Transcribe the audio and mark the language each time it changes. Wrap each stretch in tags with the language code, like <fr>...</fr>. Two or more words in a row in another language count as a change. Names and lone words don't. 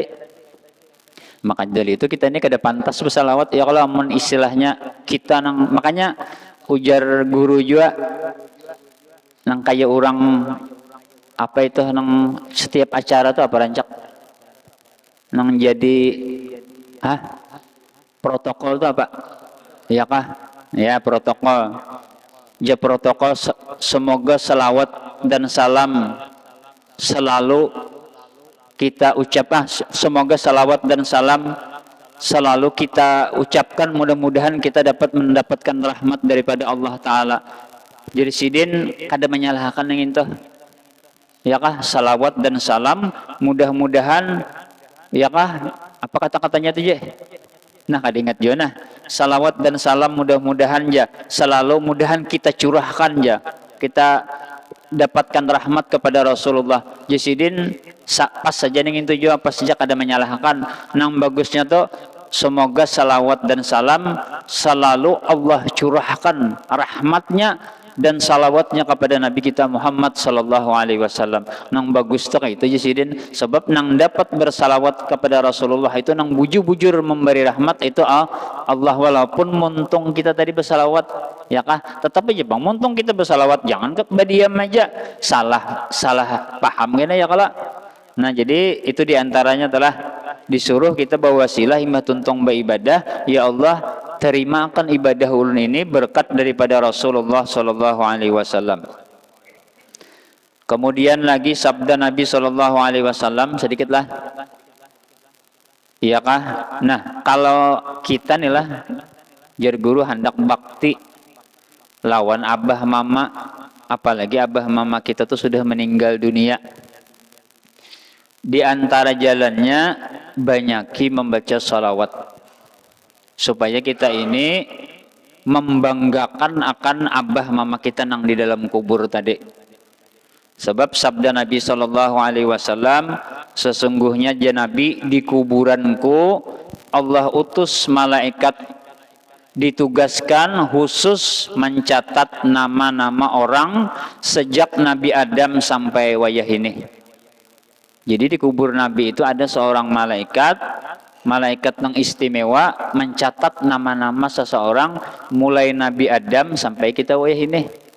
<bjn>Maka dari itu kita ini kada pantas bersalawat ya kalau amun istilahnya kita nang, makanya ujar guru juga nang kayak orang apa itu nang setiap acara tuh apa rancak nang jadi</bjn> <id>protokol tuh apa ya kah ya protokol ya protokol semoga selawat dan salam selalu kita semoga salawat dan salam selalu kita ucapkan, mudah-mudahan kita dapat mendapatkan rahmat daripada Allah Ta'ala.</id> <bjn>Jadi sidin kada menyalahkan yang itu, ya kah, salawat dan salam mudah-mudahan, ya kah, apa kata-katanya itu je, nah kada ingat jo, nah salawat dan salam mudah-mudahan ja selalu mudahan kita curahkan ja, kita dapatkan rahmat kepada Rasulullah. Jasidin pas saja ning itu juga pas saja kada menyalahkan.</bjn> <id>Nang bagusnya tuh semoga salawat dan salam selalu Allah curahkan rahmatnya dan salawatnya kepada Nabi kita Muhammad</id> <ar>sallallahu alaihi wasallam.</ar> <bjn>Nang bagus tuh kayak itu jasidin, sebab nang dapat bersalawat kepada Rasulullah itu nang bujur-bujur memberi rahmat itu Allah, walaupun muntung kita tadi bersalawat, ya kah, tetapi aja bang muntung kita bersalawat jangan diam aja, salah paham gini ya kala. Nah jadi itu diantaranya telah disuruh kita berwasilah imah tuntung beribadah, ya Allah terimakan ibadah ulun ini berkat daripada Rasulullah</bjn> <ar>sallallahu alaihi wasallam.</ar> <id>Kemudian lagi sabda Nabi</id> <ar>sallallahu alaihi wasallam</ar> <id>sedikitlah, iya kah?</id> <bjn>Nah kalau kita nih lah jar guru hendak bakti lawan abah mama, apalagi abah mama kita tuh sudah meninggal dunia, di antara jalannya banyaki membaca salawat supaya kita ini membanggakan akan abah mama kita nang di dalam kubur tadi.</bjn> <id>Sebab sabda Nabi</id> <ar>sallallahu alaihi wasallam,</ar> <id>sesungguhnya ya Nabi di kuburanku Allah utus malaikat ditugaskan khusus mencatat nama-nama orang sejak Nabi Adam sampai wayah ini. Jadi di kubur Nabi itu ada seorang malaikat yang istimewa mencatat nama-nama seseorang mulai Nabi Adam sampai kita wayah ini.</id>